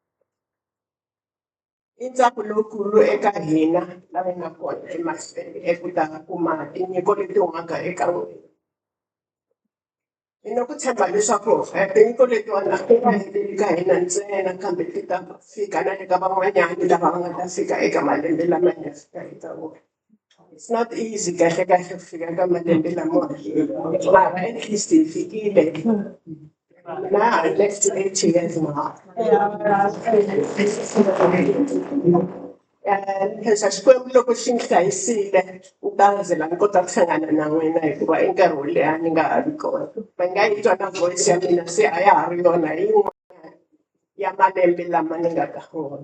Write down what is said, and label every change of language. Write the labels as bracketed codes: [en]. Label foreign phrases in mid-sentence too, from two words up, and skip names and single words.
[ts] I ntsako lowukulu eka hina lava nga kona emahlweni eku ta kuma tinyiko leti humaka eka n'wina. Hi na ku tshemba leswaku tinyiko letiwani a ti nga heleli ka hina ntsena kambe ti ta fika na le ka van'wanyani lava va nga ta fika eka malembe lama hi nga fika eka wona. [en] It's not easy [ts] kahle kahle ku fika ka malembe lamawani mara [en] at least [ts] hi fikile. [en] Na next 8 years now. [ts] Khensa xikwembu loko xi ni hlayisile ni ta zela ni kota ku hlangana na n'wina hikuva i nkarhi wo leha ni nga ha ri kona. Va nga yi twa na voice ya mina se a ya ha ri yona hi yin'wana ya malembe lama ni nga ka wona.